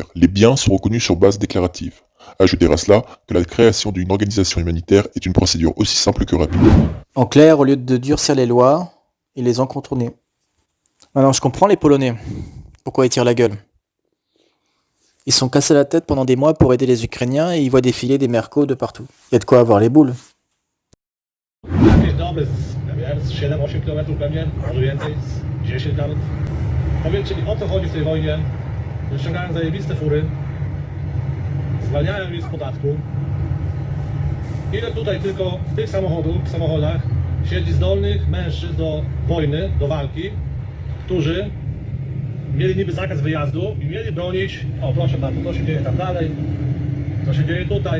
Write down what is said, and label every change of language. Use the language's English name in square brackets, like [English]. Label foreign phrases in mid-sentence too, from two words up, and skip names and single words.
[French] Les biens sont reconnus sur base déclarative. Ajoutez à cela que la création d'une organisation humanitaire est une procédure aussi simple que rapide. En clair, au lieu de durcir les lois, ils les ont contournées. Alors, je comprends les Polonais. Pourquoi ils tirent la gueule? Ils se sont cassés la tête pendant des mois pour aider les Ukrainiens et ils voient défiler des mercos de partout. Il y a de quoi avoir les boules. [Polish] Jakieś doby, nie wiem, z 7-8 km pewnie, może więcej, z 10 nawet. Powiedzcie mi, o co chodzi w tej wojnie, że ściągają zajebiste fury, zwalniają ich z podatku. Ile tutaj tylko w tych samochodach siedzi zdolnych mężczyzn do wojny, do walki, którzy mieli niby zakaz wyjazdu i mieli bronić, o proszę bardzo, to się dzieje tam dalej, to się dzieje tutaj.